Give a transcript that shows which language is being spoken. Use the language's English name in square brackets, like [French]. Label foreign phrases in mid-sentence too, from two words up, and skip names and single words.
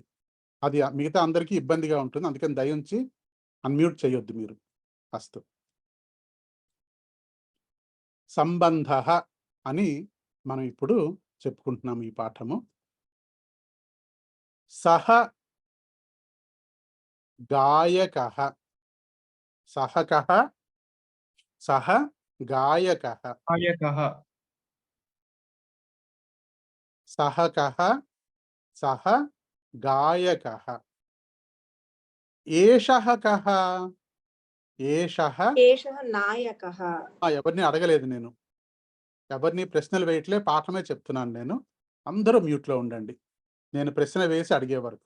[Telugu] అది మిగతా అందరికీ ఇబ్బందిగా ఉంటుంది. అందుకని దయించి అన్మ్యూట్ చేయొద్దు మీరు. అస్తు. సంబంధ అని మనం ఇప్పుడు చెప్పుకుంటున్నాము ఈ పాఠము. [Sanskrit] సహ గాయకః. సహ కః? సహ గాయకః. गायकः సహ కః? సహ గాయకః. ఏషః కః? ఏషః? ఏషః నాయకः. [Telugu] ఎవరిని అడగలేదు నేను, ఎవరిని ప్రశ్నలు వేయట్లే, పాఠమే చెప్తున్నాను నేను. అందరూ మ్యూట్లో ఉండండి నేను ప్రశ్న వేసి అడిగే వరకు.